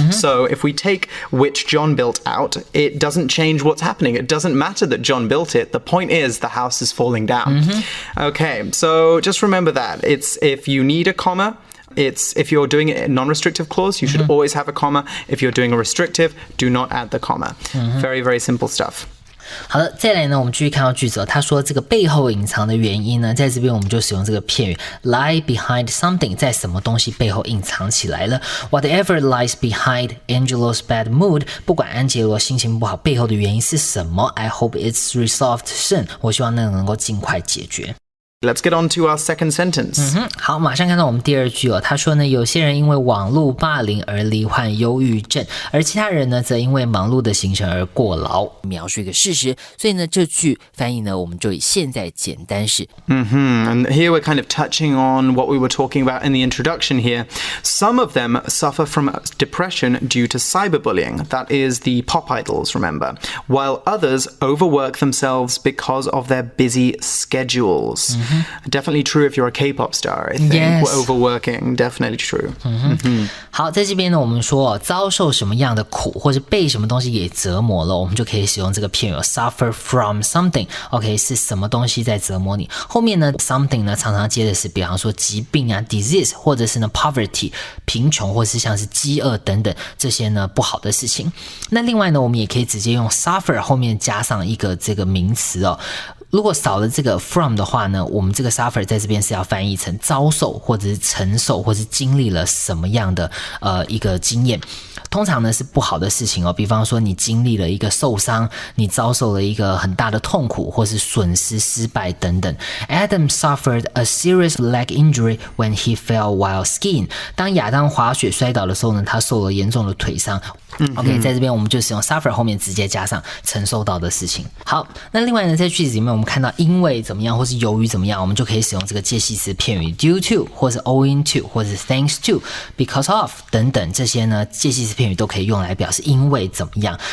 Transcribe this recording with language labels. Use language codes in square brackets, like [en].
[en] So if we take which John built out, it doesn't change what's happening. It doesn't matter that John built it. The point is the house is falling down. Okay, so just remember that. It's if you need a comma, It's if you're doing it in non-restrictive clause, you should always have a comma. If you're doing a restrictive, do not add the comma. Very, very simple stuff. [zh] 好的，再来呢，我们继续看到句子哦。他说这个背后隐藏的原因呢，在这边我们就使用这个片语 [en] lie behind something， [zh] 在什么东西背后隐藏起来了。 [en] Whatever lies behind Angelo's bad mood， [zh] 不管安杰罗心情不好背后的原因是什么 [en] ，I hope it's resolved soon。 [zh] 我希望那个能够尽快解决。 [en] Let's get on to our second sentence. [zh] 好，马上看到我们第二句哦。他说呢，有些人因为网络霸凌而罹患忧郁症，而其他人呢，则因为忙碌的行程而过劳。描述一个事实，所以呢，这句翻译呢，我们就以现在简单式。 [en] And here we're kind of touching on what we were talking about in the introduction here. Some of them suffer from depression due to cyberbullying. That is the pop idols, remember. While others overwork themselves because of their busy schedules. Definitely true if you're a K-pop star, I think. Yes. Overworking, definitely true. [zh] 好，在这边呢，我们说遭受什么样的苦，或是被什么东西给折磨了，我们就可以使用这个片语 [en] suffer from something。 [zh] OK， 是什么东西在折磨你？后面呢 something 呢常常接的是，比方说疾病啊 disease， 或者是呢 poverty 贫穷，或是像是饥饿等等这些呢不好的事情。那另外呢，我们也可以直接用 suffer 后面加上一个这个名词哦。如果少了这个 from 的话呢，我们这个 suffer 在这边是要翻译成遭受，或者是承受，或是经历了什么样的一个经验。通常呢是不好的事情哦，比方说你经历了一个受伤，你遭受了一个很大的痛苦，或是损失、失败等等。 [en] Adam suffered a serious leg injury when he fell while skiing. [zh] 当亚当滑雪摔倒的时候呢，他受了严重的腿伤。 OK， 在这边我们就使用 suffer 后面直接加上承受到的事情。好，那另外呢，在句子里面我们看到因为怎么样，或是由于怎么样，我们就可以使用这个介系词片语 due to， 或是 owing to， 或是 thanks to、because of 等等这些呢，介系词片语都可以用来表示因为怎么样。